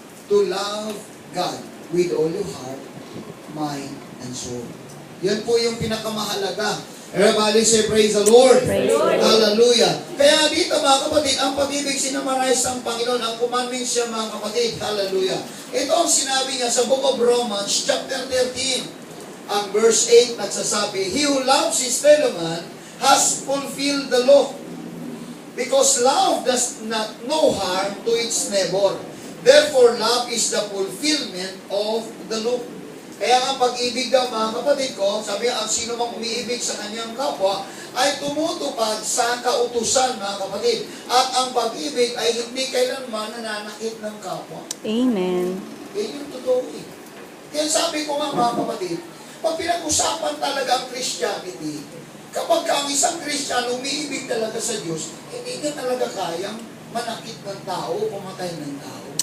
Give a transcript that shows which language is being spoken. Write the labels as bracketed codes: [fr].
[en] To love God with all your heart, mind, and soul. [tl] Yan po yung pinakamahalaga. [en] Everybody say praise the Lord. Praise the Lord. Hallelujah. [tl] Kaya dito mga kapatid, ang pag-ibig sinamarize ng Panginoon, ang commandments siya mga kapatid. Hallelujah. Ito ang sinabi niya sa Book of Romans, chapter 13. Ang verse 8 nagsasabi, [en] He who loves his fellow man has fulfilled the law. Because love does not know harm to its neighbor. Therefore, love is the fulfillment of the law. [tl] Kaya ang pag-ibig daw mga kapatid ko, sabi ang sino mang umiibig sa kanyang kapwa, ay tumutupad sa kautusan mga kapatid. At ang pag-ibig ay hindi kailanman nananakit ng kapwa. Amen. Yan yung totoo eh. Kaya sabi ko nga mga kapatid, pag pinag-usapan talaga ang Christianity, kapag ka ang isang Kristiyano umiibig talaga sa Diyos, hindi niya talaga kayang manakit ng tao, pumatay ng tao.